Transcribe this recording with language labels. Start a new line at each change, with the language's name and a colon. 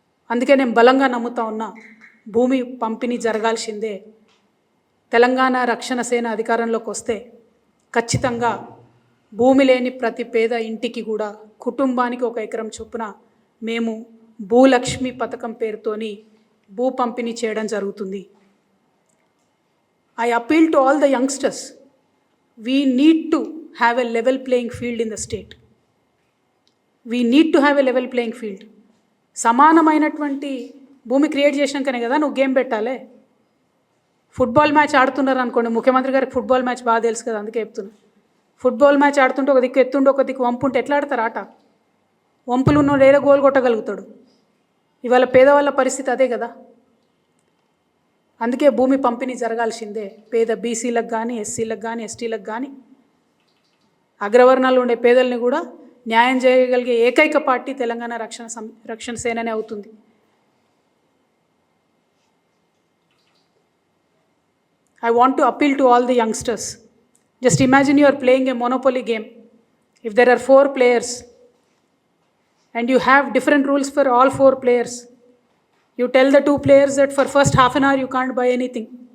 Telugu: అందుకే నేను బలంగా నమ్ముతా ఉన్నా, భూమి పంపిణీ జరగాల్సిందే. తెలంగాణ రక్షణ సేన అధికారంలోకి వస్తే ఖచ్చితంగా భూమి లేని ప్రతి పేద ఇంటికి కూడా కుటుంబానికి 1 ఎకరం చొప్పున మేము భూలక్ష్మి పథకం పేరుతోని భూ పంపిణీ చేయడం జరుగుతుంది.
English: I appeal to all the youngsters. We need to have a level playing field in the state. We need to have a level playing field.
Telugu: సమానమైనటువంటి భూమి క్రియేట్ చేసినాకనే కదా నువ్వు గేమ్ పెట్టాలి. ఫుట్బాల్ మ్యాచ్ ఆడుతున్నారు అనుకోండి, ముఖ్యమంత్రి గారికి ఫుట్బాల్ మ్యాచ్ బాగా తెలుసు కదా, అందుకే చెప్తున్నా. ఫుట్బాల్ మ్యాచ్ ఆడుతుంటే ఒక దిక్కు ఎత్తుండి ఒక దిక్కు వంపు ఉంటే ఎట్లా ఆడతారు ఆట? వంపులు ఉన్నోడు ఏదో గోల్ కొట్టగలుగుతాడు. ఇవాళ పేదవాళ్ళ పరిస్థితి అదే కదా. అందుకే భూమి పంపిణీ జరగాల్సిందే. పేద బీసీలకు కానీ, ఎస్సీలకు కానీ, ఎస్టీలకు కానీ, అగ్రవర్ణాలు ఉండే పేదల్ని కూడా న్యాయం చేయగలిగే ఏకైక పార్టీ తెలంగాణ రక్షణ సేననే అవుతుంది.
English: I want to appeal to all the youngsters. Just imagine you are playing a monopoly game. If there are 4 players and you have different rules for all 4 players, you tell the 2 players that for first half an hour you can't buy anything.